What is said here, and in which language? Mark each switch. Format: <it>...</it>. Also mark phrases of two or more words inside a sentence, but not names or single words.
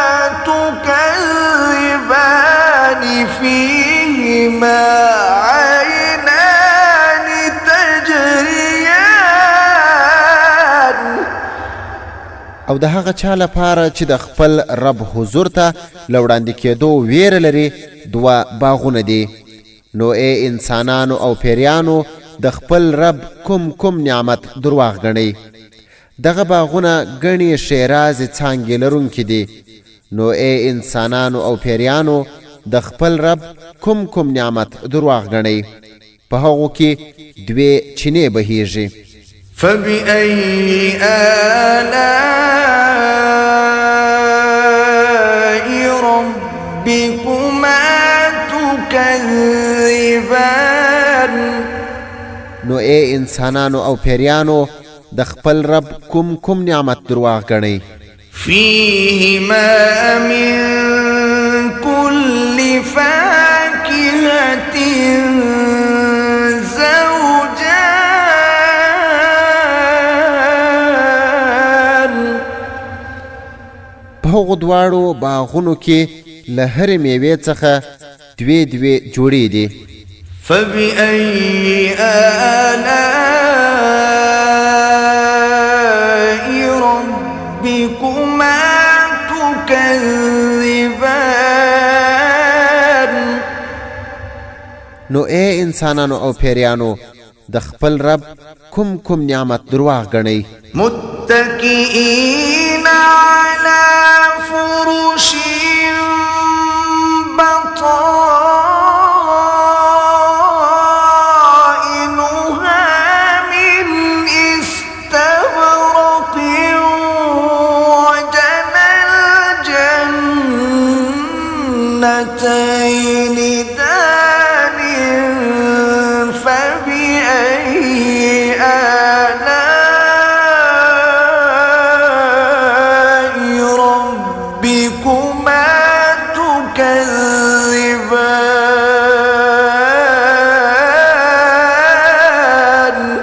<ar>تكذبان فيهما عينان تجريان.</ar> <ps>او د هغه چا لپاره چې د خپل رب حضور ته له وړاندې کېدو ویره لري دوه باغونه دي. نو ای انسانانو او پیریانو د خپل رب کوم نعمت درواغ ګڼئ. دغه باغونه ګڼې ښېرازې څانګې لرونکي دي. نو ای انسانانو او پیریانو د خپل رب کوم نعمت درواغ ګڼئ. په هغو کې دوې چینې بهیږي.</ps> <ar>فبأي آلاء ربكما تكذبان.</ar> <ps>نو ای انسانانو او پیریانو د خپل رب کوم نعمت درواغ ګڼئ.</ps> <ar>فيهما من كل فاكهة زوجان.</ar> <ps>په هغو دواړو باغونو کې له هرې میوې څخه دوې جوړې دي.</ps> <ar>فبأي آلاء ربكما تكذبان.</ar> <ps>نو ای انسانانو او پیریانو د خپل رب کوم نعمت درواغ ګڼئ.</ps> <ar>متكئين على فرش بطائنها من استبرق وجنى الجنتين دان فبأي آلاء ربكما تكذبان.</ar>